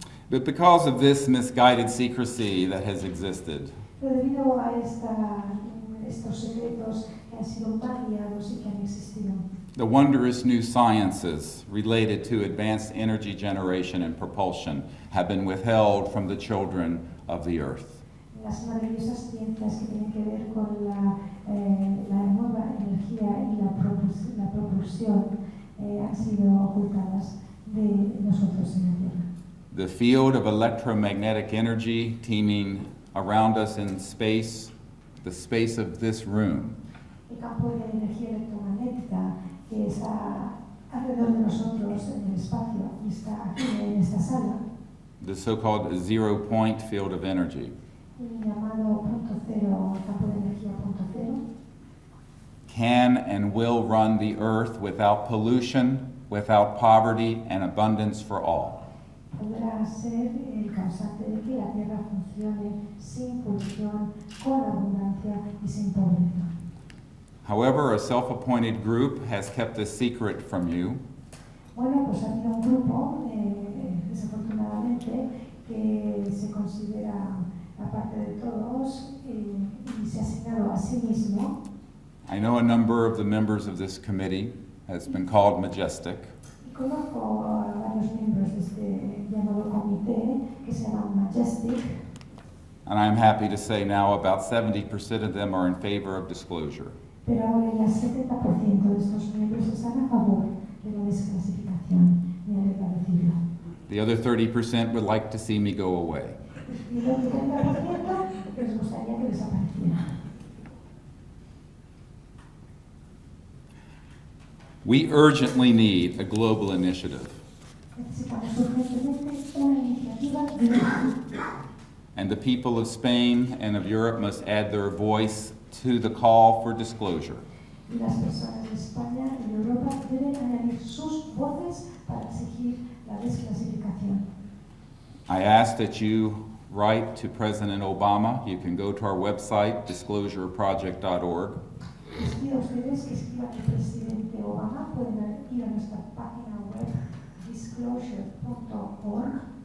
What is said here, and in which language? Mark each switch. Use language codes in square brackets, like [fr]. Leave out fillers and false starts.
[en] But because of this misguided secrecy that has existed, [es] Pero debido a estos secretos que han sido tan guiados y que han existido, [en] the wondrous new sciences related to advanced energy generation and propulsion have been withheld from the children of the earth. [es] las maravillosas ciencias que tienen que ver con la nueva energía y la propulsión han sido ocultadas de nosotros en la Tierra. [en] The field of electromagnetic energy teeming around us in space, the space of this room, [es] El campo de energía electromagnética que está alrededor de nosotros en el espacio y está aquí en esta sala, [en] the so-called zero-point field of energy, [es] el llamado punto cero, campo de energía punto cero, [en] can and will run the earth without pollution, without poverty, and abundance for all. [es] podrá ser el causante de que la Tierra funcione sin polución, con abundancia y sin pobreza. [en] However, a self-appointed group has kept this secret from you, [es] Bueno, pues ha habido un grupo, desafortunadamente, que se considera aparte de todos y se ha asignado a sí mismo. [en] I know a number of the members of this committee has been called majestic, [es] Y conozco a varios miembros de este llamado comité que se llaman Majestic, [en] and I'm happy to say now about 70% of them are in favor of disclosure. [es] pero ahora ya el 70% de estos miembros están a favor de la desclasificación. Me alegra decirlo. [en] The other 30% would like to see me go away. [es] Y el otro 30% les gustaría que desapareciera. [en] We urgently need a global initiative, [es] Necesitamos urgentemente una iniciativa global. [en] and the people of Spain and of Europe must add their voice to the call for disclosure. [es] Y las personas de España y de Europa deben añadir sus voces para exigir la desclasificación. [en] I ask that you write to President Obama. You can go to our website, disclosureproject.org. [es] Les pido a ustedes que escriban al presidente Obama, pueden ir a nuestra página web disclosure.org,